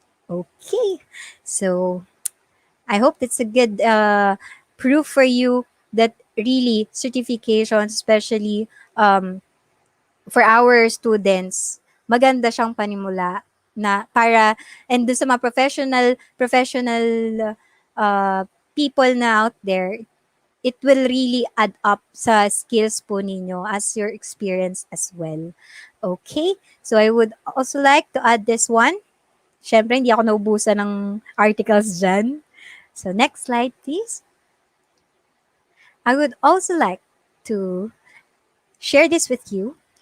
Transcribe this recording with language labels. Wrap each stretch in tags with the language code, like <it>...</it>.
<en>Okay, so I hope that's a good proof for you that really certifications, especially for our students,</en> <tl>maganda siyang panimula na para,</tl> <en>and</en> <tl>doon sa mga</tl> <en>professional people na out there, it will really add up sa skills po ninyo as your experience as well. Okay? So I would also like to add this one.</en> <tl>Siyempre, hindi ako naubusan ng articles dyan.</tl> <en>So next slide, please. I would also like to share this with you.</en>